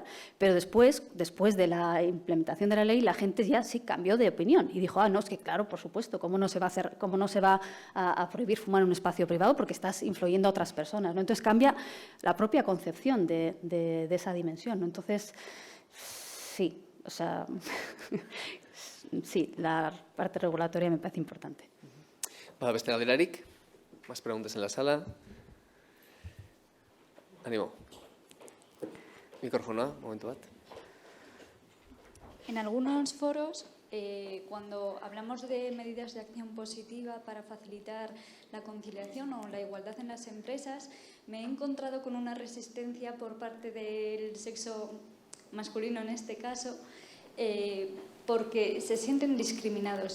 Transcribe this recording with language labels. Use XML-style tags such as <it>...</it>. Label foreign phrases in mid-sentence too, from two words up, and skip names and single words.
<es>Pero después de la implementación de la ley, la gente ya sí cambió de opinión y dijo, no, es que claro, por supuesto, ¿cómo no se va a prohibir fumar en un espacio privado? Porque estás influyendo a otras personas, ¿no? Entonces cambia la propia concepción de esa dimensión, ¿no? Entonces, sí. O sea, sí, la parte regulatoria me parece importante.</es> <eu>Bada beste galderarik,</eu> <es>más preguntas en la sala. Ánimo. Micrófono,</es> <eu>momento bat.</eu> <es>En algunos foros, cuando hablamos de medidas de acción positiva para facilitar la conciliación o la igualdad en las empresas, me he encontrado con una resistencia por parte del sexo masculino en este caso, porque se sienten discriminados.</es>